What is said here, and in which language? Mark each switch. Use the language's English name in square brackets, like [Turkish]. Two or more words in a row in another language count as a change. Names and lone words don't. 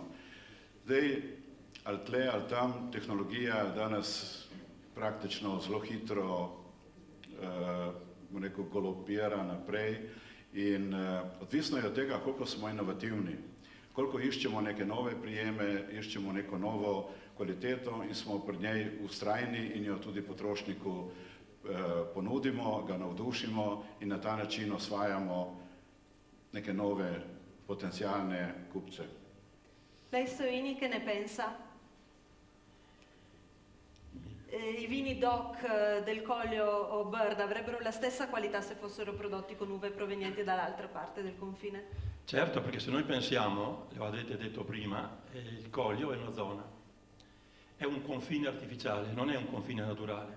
[Slovenian] Zdaj, ali tle, ali tam, tehnologija danes praktično zelo hitro galopira naprej in odvisno je od tega, koliko smo inovativni, koliko iščemo neke nove prijeme, iščemo neko novo kvaliteto in smo pri njej vztrajni in jo tudi potrošniku ponudimo, ga navdušimo in na ta način osvajamo neke nove potencialne kupce. [Italian] Lei Soini che ne pensa? I vini DOC del Collio o Brda avrebbero la stessa qualità se fossero prodotti con uve provenienti dall'altra parte del confine? Certo, perché se noi pensiamo, lo avete detto prima, il Collio è una zona, è un confine artificiale, non è un confine naturale.